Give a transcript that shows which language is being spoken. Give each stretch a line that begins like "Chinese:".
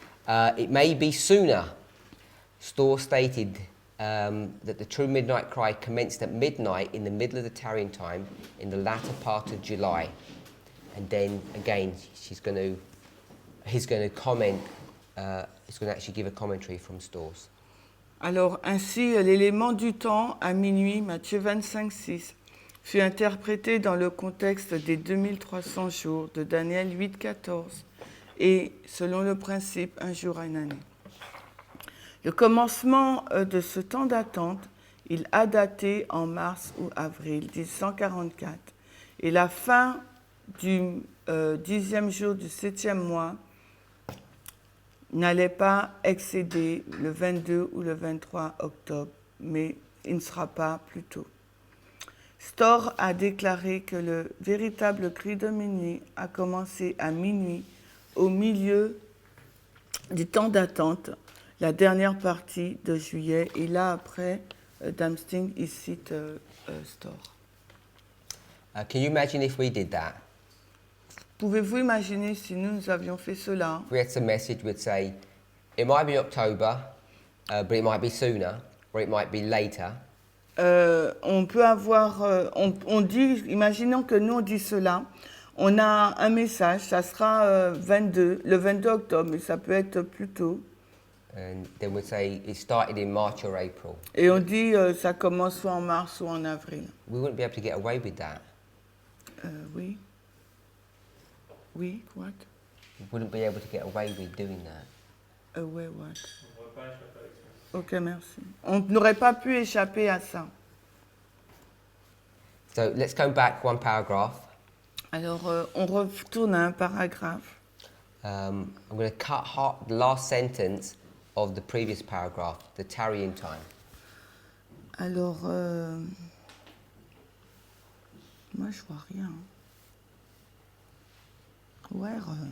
English: It may be sooner. Storr stated that the true midnight cry commenced at midnight in the middle of the tarrying time in the latter part of July. And then again, he's going to comment. He's going to actually give a commentary from Storrs.
French: Alors, ainsi, l'élément du temps à minuit, Matthieu 25:6, fut interprété dans le contexte des 2300 jours de Daniel 8:14 et selon le principe un jour à une année. Le commencement de ce temps d'attente, il a daté en mars ou avril 1144 et la fin du 10e jour du 7e mois n'allait pas excéder le 22 ou le 23 octobre, mais il ne sera pas plus tôt. Storr a déclaré que le véritable cri de minuit a commencé à minuit, au milieu du temps d'attente, la dernière partie de juillet. Et là, après, Dempsey, il cite Storr.
English: Can you imagine if we did that?
French: Pouvez-vous imaginer si nous avions fait cela?
English: If we had some message, we'd say, it might be October, but it might be sooner, or it might be later.
French: On peut avoir, on dit, imaginons que nous on dit cela, on a un message, ça sera le 22 octobre, mais ça peut être plus tôt.
English: And then we'd say it started in March or April.
French: Et on dit ça commence soit en mars ou en avril.
English: We wouldn't be able to get away with that.
French: Oui. Oui,
English: what? We wouldn't be able to get away with doing that.
French: Ouais,
English: what?
French: Ok, merci. On n'aurait pas pu échapper à ça.
English: So let's go back one paragraph.
French: Alors, on retourne à un paragraphe.
English: I'm going to cut the last sentence of the previous paragraph, the tarrying time.
French: Alors, moi, je vois rien.
English: Where?